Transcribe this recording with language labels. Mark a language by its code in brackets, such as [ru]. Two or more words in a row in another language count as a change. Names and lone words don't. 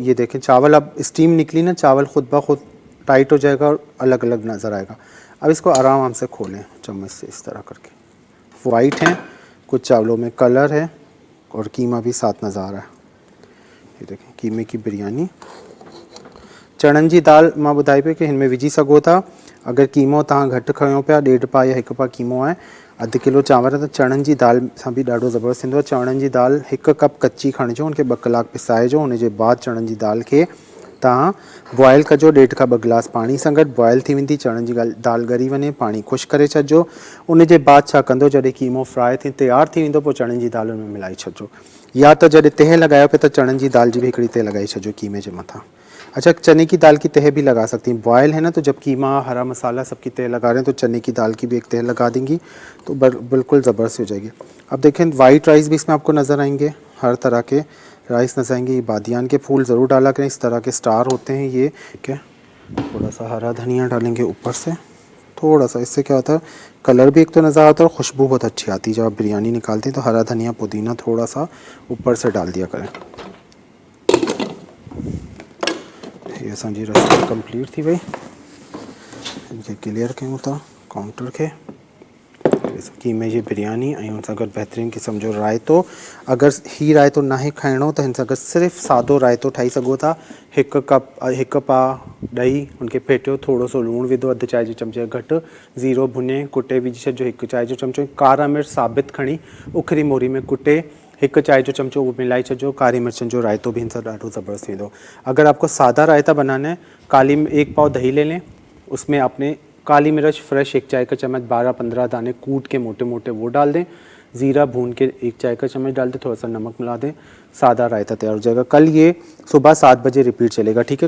[ur] یہ دیکھیں چاول، اب اسٹیم نکلی نا، چاول خود بخود ٹائٹ ہو جائے گا اور الگ الگ نظر آئے گا. اب اس کو آرام سے کھولیں چمچ سے، اس طرح کر کے. وائٹ ہیں، کچھ چاولوں میں کلر ہے اور قیمہ بھی ساتھ نظر آ رہا ہے. یہ دیکھیں قیمے کی بریانی. [sd] चणनि जी दाल मां ॿुधाई पई कि हिन में विझी सघो था। अगर कीमो तव्हां घटि खयो पिया, 1.5 पा या 1 पा कीमो आहे, अधु किलो चांवर, त चणनि जी दाल सां बि ॾाढो ज़बरदस्त थींदो आहे। चणनि जी दाल 1 कप कच्ची खणिजो, उनखे 2 कलाक पिसाइजो। उनजे बाद चणनि जी दाल खे तव्हां बॉयल कजो, 1.5 खां 2 गिलास पाणी सां गॾु। बॉयल थी वेंदी, चणनि जी दाल ॻरी वञे, पाणी ख़ुशि करे छॾिजो। उनजे बाद छा कंदो, जॾहिं कीमो फ्राए थी तयारु थी वेंदो, पोइ चणनि जी दाल में मिलाए छॾिजो। या त जॾहिं तह लॻायो पिया त चणनि जी दाल जी बि हिकिड़ी तह लॻाई छॾिजो कीमे जे मथां। [ur] اچھا، چنے کی دال کی تہہ بھی لگا سکتی ہیں۔ بوائل ہے نا، تو جب قیمہ، ہرا مسالا سب کی تہہ لگا رہے ہیں تو چنے کی دال کی بھی ایک تہہ لگا دیں گی تو بالکل زبردست ہو جائے گی. اب دیکھیں [en] white rice [ur] بھی اس میں آپ کو نظر آئیں گے، ہر طرح کے رائس نظر آئیں گے. یہ بادیان کے پھول ضرور ڈالا کریں، اس طرح کے اسٹار ہوتے ہیں یہ، ٹھیک ہے. تھوڑا سا ہرا دھنیا ڈالیں گے اوپر سے، تھوڑا سا. اس سے کیا ہوتا ہے، کلر بھی ایک تو نظر آتا ہے اور خوشبو بہت اچھی آتی ہے. جب آپ بریانی نکالتے ہیں تو ہرا دھنیا، پودینہ تھوڑا سا اوپر سے ڈال دیا کریں. [sd] ये असांजी [en] recipe complete [sd] थी वई। इनके क्लियर कयूं था काउंटर के। कीमे जी बिरयानी ऐं हुन सां गॾु बहितरीनु क़िस्म जो रायतो। अगर ही रायतो नाहे खाइणो त हिन सां गॾु सिर्फ़ु सादो रायतो ठाही सघो था। 1 पा ॾही उनखे फेटियो, थोरो सो लूणु विधो, अधु चांहि जे चमचे घटि, ज़ीरो भुने कुटे विझी छॾिजो, 1 चांहि जो चमचो। कारा मिर्च साबित खणी उखरी मोरी में कुटे 1 चाय जो चमचो वो मिलाई छो। कारी मिर्चन जो रायतो भी इनसे ॾाढो ज़बरदस्त थींदो। [ur] اگر آپ کو سادہ رائتہ بنانا ہے، 1 پاؤ دہی لے لیں، اس میں آپ نے کالی مرچ فریش 1 چائے کا چمچ، 12-15 دانے کوٹ کے موٹے موٹے وہ ڈال دیں. زیرہ بھون کے 1 چائے کا چمچ ڈال دیں، تھوڑا سا نمک ملا دیں، سادہ رائتہ تیار ہو جائے گا. کل یہ صبح 7 بجے ریپیٹ چلے گا، ٹھیک ہے.